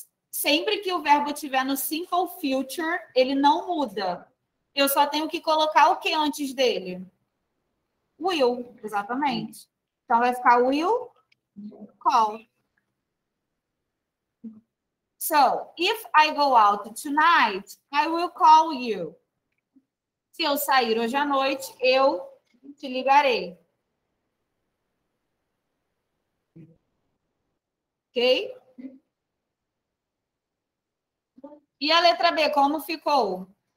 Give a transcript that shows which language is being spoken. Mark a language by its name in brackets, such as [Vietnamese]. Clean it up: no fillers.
[Portuguese] Sempre que o verbo estiver no simple future, ele não muda. Eu só tenho que colocar o que antes dele? Will, exatamente. Então, vai ficar will call. [English] So, if I go out tonight, I will call you. [Portuguese] Se eu sair hoje à noite, eu te ligarei. Ok? E a letra B, como ficou?